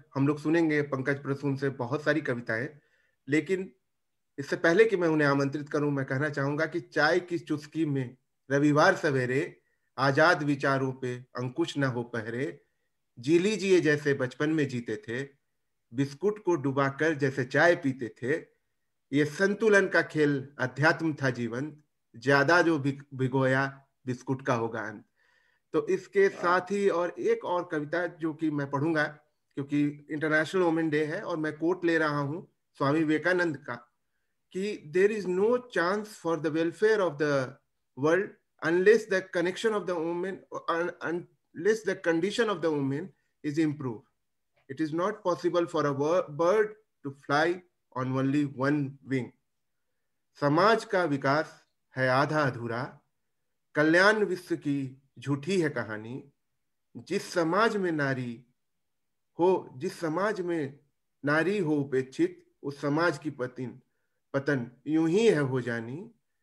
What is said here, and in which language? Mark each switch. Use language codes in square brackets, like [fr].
[hi] हम लोग सुनेंगे पंकज प्रसून से बहुत सारी कविताएं। लेकिन इससे पहले कि मैं उन्हें आमंत्रित करूं, मैं कहना चाहूंगा कि चाय की चुस्की में रविवार सवेरे आजाद विचारों पे अंकुश न हो पहरे, जी लीजिए जैसे बचपन में जीते थे, बिस्कुट को डुबाकर जैसे चाय पीते थे, ये संतुलन का खेल अध्यात्म था जीवन, ज्यादा जो भिगोया बिस्कुट का होगा अंत। तो इसके वाह, साथ ही और एक और कविता जो कि मैं पढ़ूंगा, क्योंकि इंटरनेशनल वुमेन डे है, और मैं कोट ले रहा हूँ स्वामी विवेकानंद का। [en] कि there is no chance for the welfare of the world unless the connection of the woman, unless the condition of the woman is improved. It is not possible for a bird to fly on only one wing. [hi] समाज का विकास है आधा अधूरा, कल्याण विश्व की झूठी है कहानी। जिस समाज में नारी हो, जिस समाज में नारी हो उपेक्षित, उस समाज की पतन यूं ही है हो जानी।